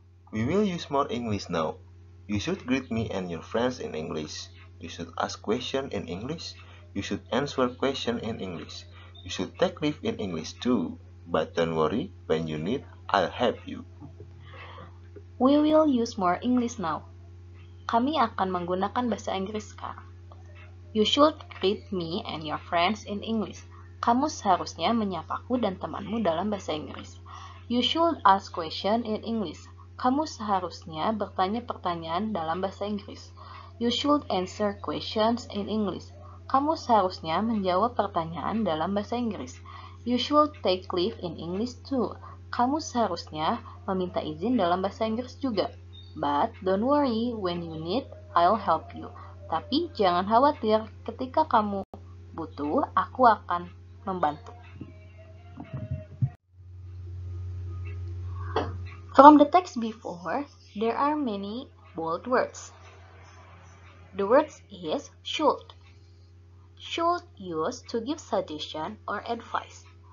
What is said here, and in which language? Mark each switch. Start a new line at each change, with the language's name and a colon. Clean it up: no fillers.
English: We will use more English now. You should greet me and your friends in English. You should ask questions in English. You should answer questions in English. You should take leave in English too. But don't worry, when you need, I'll help you. We will use more English now.
Indonesian: Kami akan menggunakan bahasa Inggris sekarang.
English: You should greet me and your friends in English.
Indonesian: Kamu seharusnya menyapaku dan temanmu dalam bahasa Inggris.
English: You should ask question in English.
Indonesian: Kamu seharusnya bertanya pertanyaan dalam bahasa Inggris.
English: You should answer questions in English.
Indonesian: Kamu seharusnya menjawab pertanyaan dalam bahasa Inggris.
English: You should take leave in English too.
Indonesian: Kamu seharusnya meminta izin dalam bahasa Inggris juga.
English: But don't worry, when you need, I'll help you.
Indonesian: Tapi jangan khawatir, ketika kamu butuh, aku akan membantu.
English: From the text before, there are many bold words. The words is should. Should used to give suggestion or advice.